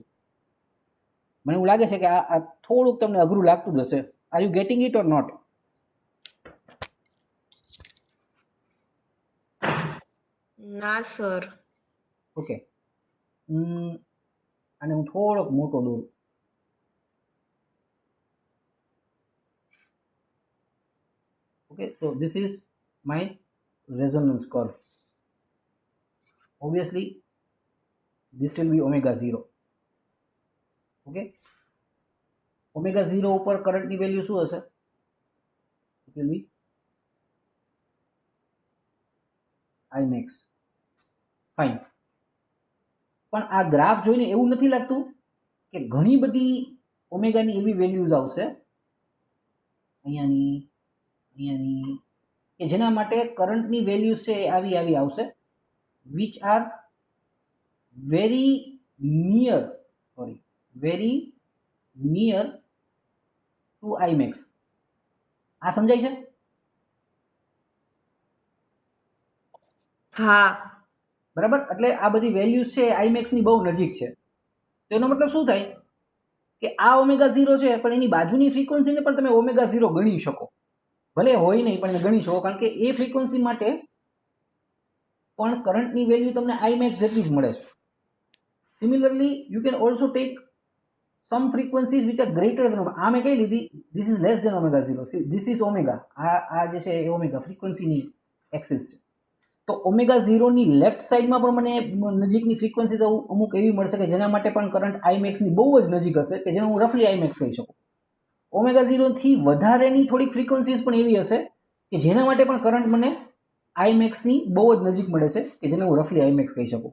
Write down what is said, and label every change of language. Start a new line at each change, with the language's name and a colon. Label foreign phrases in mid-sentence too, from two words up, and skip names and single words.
Gujarati: મને એવું લાગે છે કે આ થોડુંક તમને અઘરું લાગતું જ હશે.
English: Are you getting it or not?
Gujarati: ના સર. ઓકે, અને હું થોડોક મોટો દોરું.
English: Okay, so this is my resonance curve. Obviously this will be omega 0.
Gujarati: Okay, omega 0 ઉપર કરંટની વેલ્યુ શું હશે?
English: It will be I max.
Gujarati: ફાઇન. પણ આ ગ્રાફ જોઈને એવું નથી લાગતું કે ઘણી બધી ઓમેગાની એવી વેલ્યુઝ આવશે અહીંયાની, અહીંયાની, કે જેના માટે કરંટની વેલ્યુઝ છે એ આવી આવી આવશે,
English: which are very near, very near to I max.
Gujarati: આ સમજાય છે? હા. બરાબર. એટલે આ બધી વેલ્યુઝ છે આઈ મેક્સ ની બહુ નજીક છે. તો એનો મતલબ શું થાય કે આ ઓમેગા 0 છે પણ એની બાજુની ફ્રીક્વન્સીને પણ તમે ઓમેગા 0 ગણી શકો. ભલે હોય નહીં પણ ગણી શકો, કારણ કે એ ફ્રીક્વન્સી માટે પણ કરંટની વેલ્યુ તમને આઈ મેક્સ જેટલી જ મળે છે.
English: similarly you can also take some frequencies which are greater than omega.
Gujarati: આ મેં કઈ લીધી,
English: this is less than omega 0. See, this is omega.
Gujarati: આ જે છે એ ઓમેગા ફ્રીક્વન્સીની એક્સિસ છે. તો ઓમેગા 0 ની
English: left sideમાં
Gujarati: પણ મને નજીકની ફ્રીક્વન્સીઝ અમુક એવી મળશે કે જેના માટે પણ કરંટ આઈ મેક્સ ની બહુ જ નજીક હશે, કે જેને હું રફલી આઈ મેક્સ કહી શકું. ઓમેગા 0 થી વધારેની થોડીક ફ્રીક્વન્સીઝ પણ એવી હશે કે જેના માટે પણ કરંટ મને આઈ મેક્સ ની બહુ જ નજીક મળે છે, કે જેને હું રફલી આઈ મેક્સ કહી શકું.